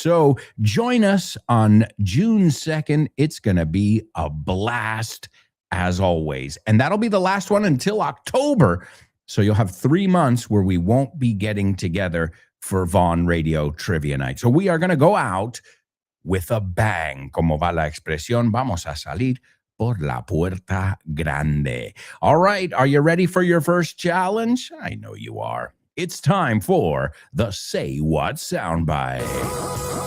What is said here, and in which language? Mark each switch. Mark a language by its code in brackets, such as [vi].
[en] So join us on June 2nd. It's going to be a blast as always. And that'll be the last one until October. So you'll have 3 months where we won't be getting together for Vaughn Radio Trivia Night. So we are going to go out with a bang. [es] Como va la expresión, vamos a salir por la puerta grande. [en] All right, are you ready for your first challenge? I know you are. It's time for the Say What soundbite.